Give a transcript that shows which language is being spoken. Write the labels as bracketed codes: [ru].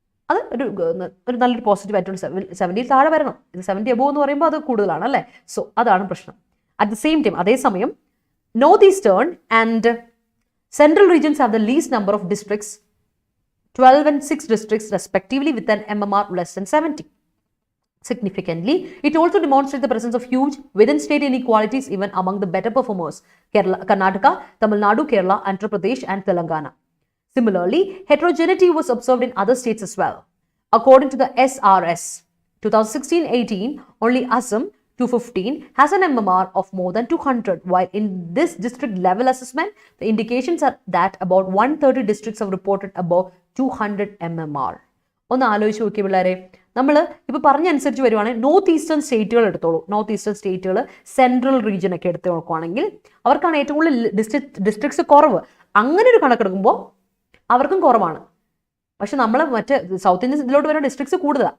[ml] അത് ഒരു നല്ലൊരു പോസിറ്റീവ് ആയിട്ടുള്ള 70 താഴെ വരണം. ഇത് 70 അബോവ് എന്ന് പറയുമ്പോൾ അത് കൂടുതലാണ് അല്ലേ. സോ അതാണ് പ്രശ്നം. [en] at the same time, [ml] അതേസമയം [en] North eastern and central regions have the least number of districts, 12 and 6 districts respectively with an MMR less than 70. Significantly, it also demonstrates the presence of huge within-state inequalities even among the better performers: Karnataka, Tamil Nadu, Kerala, Andhra Pradesh, and Telangana. Similarly, heterogeneity was observed in other states as well. According to the SRS, 2016-18, only Assam, 215, has an MMR of more than 200, while in this district level assessment, the indications are that about 130 districts have reported above 200 MMR. [ml] ഒന്ന് ആലോചിച്ച് നോക്കിയ പിള്ളേരെ, നമ്മൾ ഇപ്പോൾ പറഞ്ഞനുസരിച്ച് വരുവാണെങ്കിൽ north eastern സ്റ്റേറ്റുകൾ എടുത്തോളൂ. North eastern സ്റ്റേറ്റുകൾ, central region ഒക്കെ എടുത്ത് നോക്കുവാണെങ്കിൽ അവർക്കാണ് ഏറ്റവും കൂടുതൽ ഡിസ്ട്രിക്ട്സ് കുറവ്. അങ്ങനെ ഒരു കണക്കെടുക്കുമ്പോൾ അവർക്കും കുറവാണ്. പക്ഷെ നമ്മൾ മറ്റേ സൗത്ത് ഇന്ത്യൻ ഇതിലോട്ട് വരുന്ന ഡിസ്ട്രിക്ട്സ് കൂടുതലാണ്.